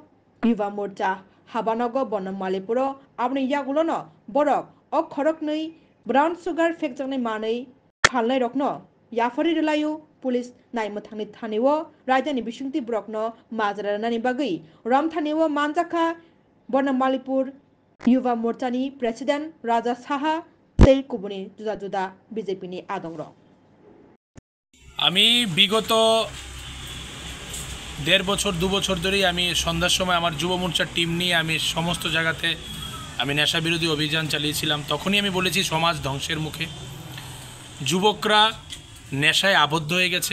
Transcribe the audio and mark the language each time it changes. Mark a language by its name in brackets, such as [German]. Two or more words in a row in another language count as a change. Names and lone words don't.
[Kok Borok] Yuva Morcha habanogo Bonnamalipuro abni yagulono borok o khoroknui [English] brown sugar [Kok Borok] factorni manui khalnai rokno yafari relayu police naimmathangni thaniwo rajdani bisungti brokno majranani bagui ramthaniwo manjaka Bonnamalipur Yuva Morcha ni president Raja Saha tei kubuni juda juda BJP ni adongrok [Bangla] আমি বিগত 1.5 বছর 2 বছর ধরেই আমি সন্ধ্যার সময় আমার যুব মোর্চার টিম নিয়ে আমি সমস্ত জায়গাতে আমি নেশা বিরোধী অভিযান চালিয়েছিলাম। তখনই আমি বলেছি সমাজ ধ্বংসের মুখে, যুবকরা নেশায় আবদ্ধ হয়ে গেছে।